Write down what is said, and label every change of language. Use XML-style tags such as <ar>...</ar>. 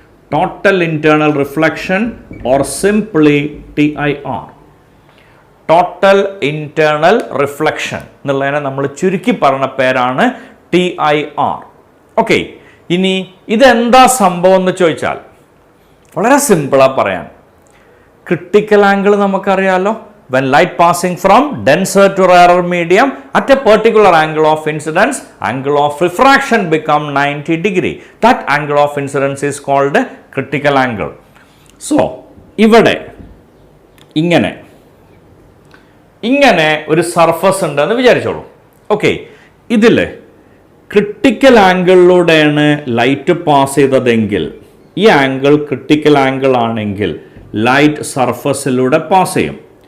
<ml>Total internal reflection or simply TIR. Total internal reflection എന്നുള്ളതിനെ നമ്മൾ ചുരുക്കി പറഞ്ഞ പേരാണ് TIR. ഓക്കെ, ഇനി ഇതെന്താ സംഭവം എന്ന് ചോദിച്ചാൽ വളരെ സിമ്പിളാണ് പറയാൻ. ക്രിട്ടിക്കൽ ആംഗിൾ നമുക്കറിയാലോ.</ml> <en>When light passing from denser to rarer medium at a particular angle of incidence, angle of refraction become 90 degree. That angle of incidence is called critical angle.</en> <ml>So, ഇവിടെ ഇങ്ങനെ ഒരു സർഫസ് ഉണ്ടെന്ന് വിചാരിച്ചോളൂ. Okay, ഇതിൽ critical ആംഗിളിലൂടെയാണ് light pass ചെയ്തതെങ്കിൽ, ഈ angle critical angle ആണെങ്കിൽ light സർഫസിലൂടെ pass ചെയ്യും.</ml>